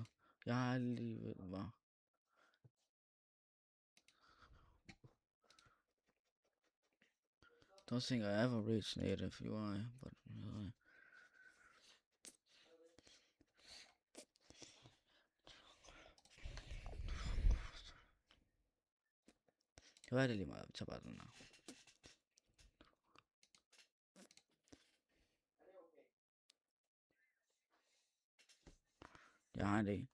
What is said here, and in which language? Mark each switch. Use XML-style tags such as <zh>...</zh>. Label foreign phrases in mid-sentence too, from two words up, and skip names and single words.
<da>Jeg har lige ved hvad.</da> <en>Don't think I ever reached native UI,</en> <da>but det var det lige meget, vi tager bare den her. Jeg har det.</da>